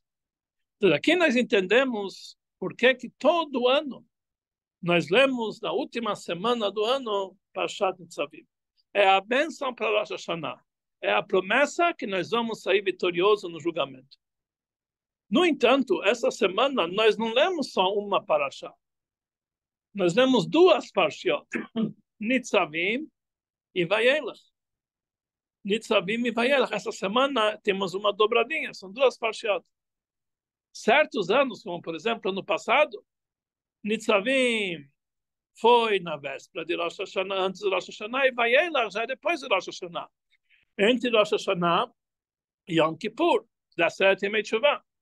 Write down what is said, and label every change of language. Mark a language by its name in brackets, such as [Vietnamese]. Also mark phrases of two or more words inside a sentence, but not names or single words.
[Portuguese] Então, aqui nós entendemos por que todo ano nós lemos na última semana do ano Parashat Nitzavim. É a bênção para Rosh Hashanah. É a promessa que nós vamos sair vitoriosos no julgamento. No entanto, essa semana nós não lemos só uma parashá. Nós lemos duas parshiot, Nitzavim e Vayelach. Nitzavim e Vayelach. Essa semana temos uma dobradinha, são duas parshiot. Certos anos, como por exemplo ano passado, Nitzavim foi na véspera de Rosh Hashanah, antes de Rosh Hashanah, e Vayelach já é depois de Rosh Hashanah. Entre Rosh Hashanah e Yom Kippur, 17 e Teshuvah.